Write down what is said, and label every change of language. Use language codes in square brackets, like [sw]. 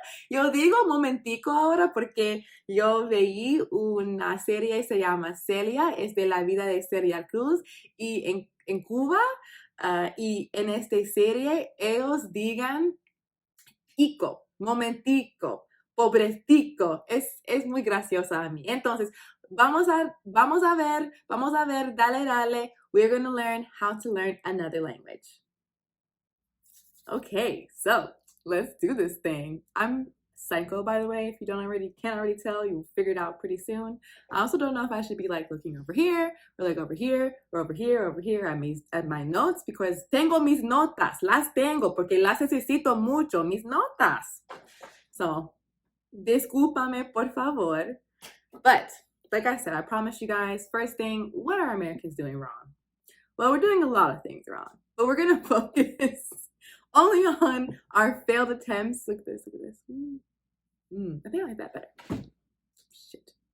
[es] Yo digo momentico ahora porque yo veí una serie, se llama Celia, es de la vida de Celia Cruz, y en Cuba, y en esta serie ellos digan ico, momentico, pobretico, es muy graciosa a mí. [en] Entonces, vamos a ver, dale, we're going to learn how to learn another language. Okay, so let's do this thing. I'm psycho, by the way. If you can't already tell, you'll figure it out pretty soon. I also don't know if I should be looking over here or over here or over here at my notes because tengo mis notas. [es] Las tengo porque las necesito mucho, mis notas. So, discúlpame, por favor. [en] But, like I said, I promise you guys, first thing, what are Americans doing wrong? Well, we're doing a lot of things wrong, but we're going to focus only on our failed attempts. Look at this. I think I like that better. Shit.